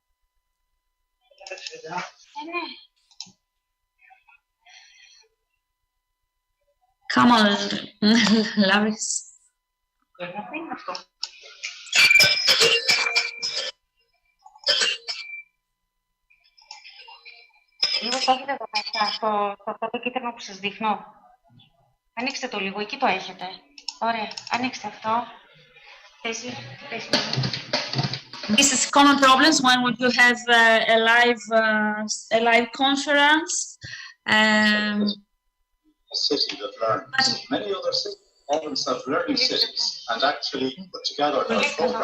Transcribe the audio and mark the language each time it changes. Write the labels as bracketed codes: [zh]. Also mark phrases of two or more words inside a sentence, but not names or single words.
[en] Come on, Larissa. [el] Λίγο το έχετε εδώ μέσα, στο αυτό το κίτρινο που σας δείχνω. Ανοίξτε το λίγο, εκεί το έχετε. Ωραία, ανοίξτε αυτό. [en] This is common problems when you have a live conference. A city that learns. Many other open self-learning cities and actually put together their program.